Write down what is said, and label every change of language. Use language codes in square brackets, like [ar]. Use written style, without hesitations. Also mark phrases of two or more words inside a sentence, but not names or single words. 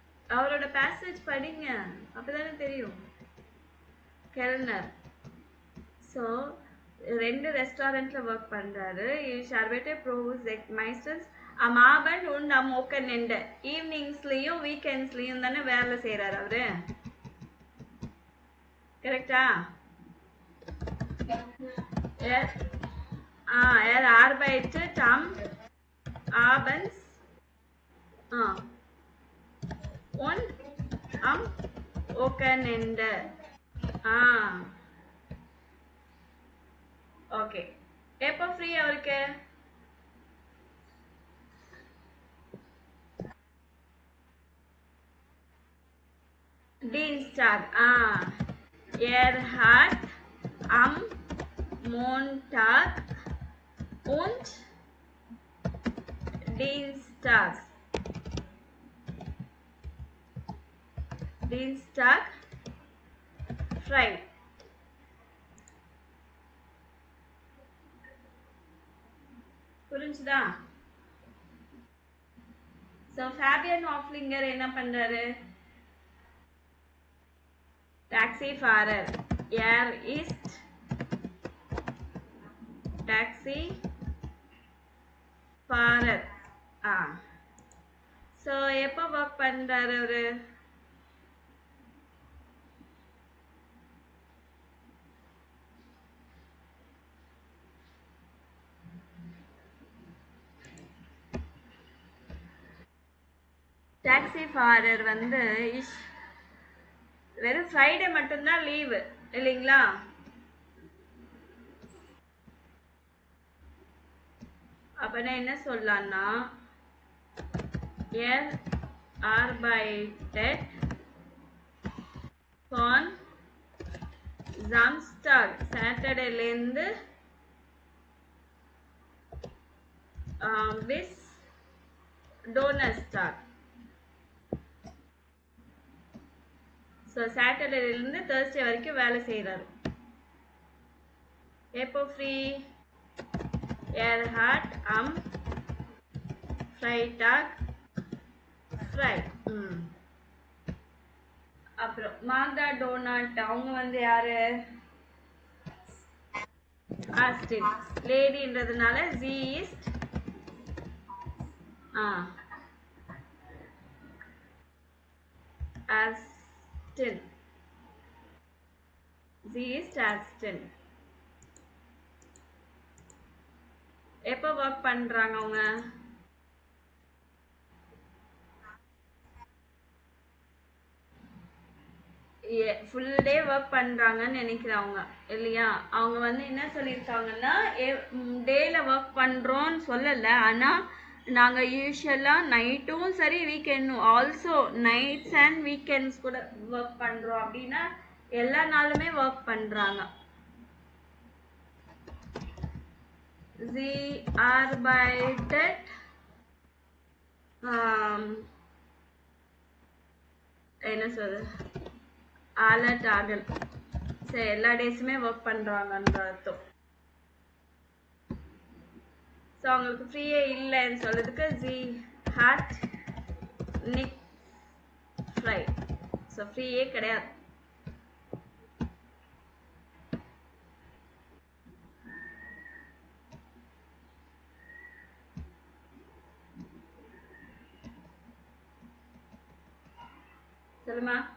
[ta] அவரோட பேசேஜ் படிங்க, அப்பதானே தெரியும். கெல்னர். ஸோ 2 ரெஸ்டாரண்ட்ல ஒர்க் பண்றாரு. [de] Ich arbeite pro meistens am Abend und am Wochenende. [ta] ஈவினிங்ஸ்லயும் வீக்கெண்ட்ஸ்லயும் தானே வேலை செய்யறாரு அவரு. கரெக்டா? [de] Er arbeitet am Abends und am Wochenende. [ta] ஓகே. எப்போ ஃப்ரீ அவருக்கு? [de] Dienstag. Er hat am Montag und Dienstag frei. [ta] புரிஞ்சுதா? So Fabian Hofflinger என்ன பண்றாரு? [de] Taxifahrer. Er ist Taxifahrer. [ta] So எப்போ ஒர்க் பண்றாரு அவரு? Taxifahrer வந்து வெறும் ஃப்ரைடே மட்டும்தான் லீவு இல்லைங்களா? அப்பனா என்ன சொல்லலாம்னா [de] er arbeitet von Samstag [ta] சாட்டர்டேல இருந்து [de] bis Donnerstag. [ta] ஸோ சாட்டர்டேலேருந்து தேர்ஸ்டே வரைக்கும் வேலை செய்கிறாரு. எப்போ ஃப்ரீ? [de] Er hat am Freitag frei. [ta] அப்புறம் மார்தா டோனாட் அவங்க வந்து யாரு? ஆஸ்டின். லேடின்றதுனால [de] sie ist Astin. Sie ist Astin. [ta] எப்போ ஒர்க் பண்றாங்க அவங்க? ஃபுல் டே ஒர்க் பண்றாங்கன்னு நினைக்கிறவங்க இல்லையா? அவங்க வந்து என்ன சொல்லியிருக்காங்கன்னா டேல ஒர்க் பண்றோம்னு சொல்லல, ஆனா நாங்க யூஸ்வலா நைட்டும் சரி வீக்கெண்டும் [en] also nights and weekends [ta] கூட ஒர்க் பண்றோம் அப்படின்னா எல்லா நாளுமே ஒர்க் பண்றாங்க. [de] Sie arbeitet [ta] என்ன சொல்றது [de] alle Tagen. [ta] சரி, எல்லா டேஸுமே ஒர்க் பண்றாங்கன்ற அர்த்தம். ஸோ அவங்களுக்கு ஃப்ரீயே இல்லைன்னு சொல்றதுக்கு [de] sie hat nicht frei. [ta] ஸோ ஃப்ரீயே கிடையாது. சொல்லுமா?